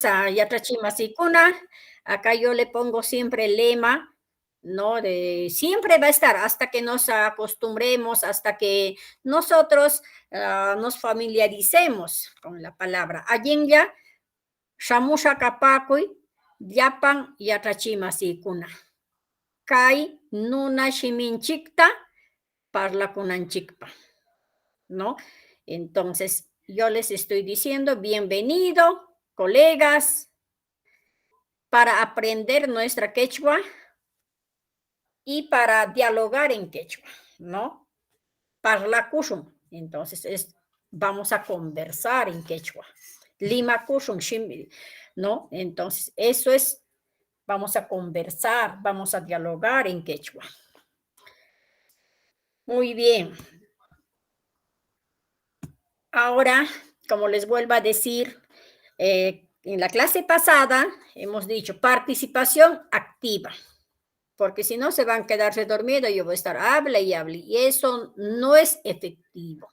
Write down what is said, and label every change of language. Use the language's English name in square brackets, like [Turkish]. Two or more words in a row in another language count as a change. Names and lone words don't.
[Spanish] a Yatrachimasikuna, acá yo le pongo siempre el lema, ¿no? Siempre va a estar hasta que nos acostumbremos, hasta que nosotros nos familiaricemos con la palabra. [Quechua] Allinya, shamusha kapakuy, llapan yatrachimasikuna. Kai nuna shiminchikta parlakunanchikpa, [Spanish] ¿no? Entonces, yo les estoy diciendo, bienvenido, colegas, para aprender nuestra quechua y para dialogar en quechua, ¿no? [Quechua] Parlakushun. [Spanish] Entonces, vamos a conversar en quechua. [Quechua] Lima kushun, [Spanish] ¿no? Entonces, eso es, vamos a conversar, vamos a dialogar en quechua. Muy bien. Ahora, como les vuelvo a decir, en la clase pasada hemos dicho participación activa, porque si no se van a quedarse dormidos, yo voy a estar hable y hable, y eso no es efectivo.